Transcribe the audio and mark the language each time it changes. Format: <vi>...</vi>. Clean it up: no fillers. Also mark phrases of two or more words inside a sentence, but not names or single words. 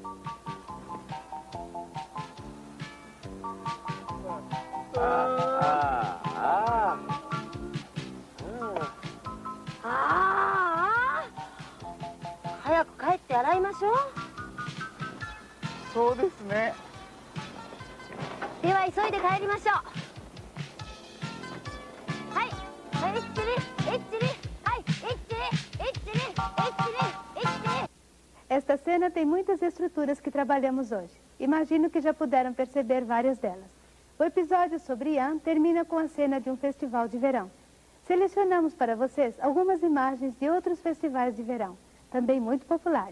<ja>早く帰って洗いましょう。そうですね。では急いで帰りましょう。はい、</ja> <pt>Esta cena tem muitas estruturas que trabalhamos hoje. Imagino que já puderam perceber várias delas. O episódio sobre Ian termina com a cena de um festival de verão. Selecionamos para vocês algumas imagens de outros festivais de verão, também muito populares.</pt>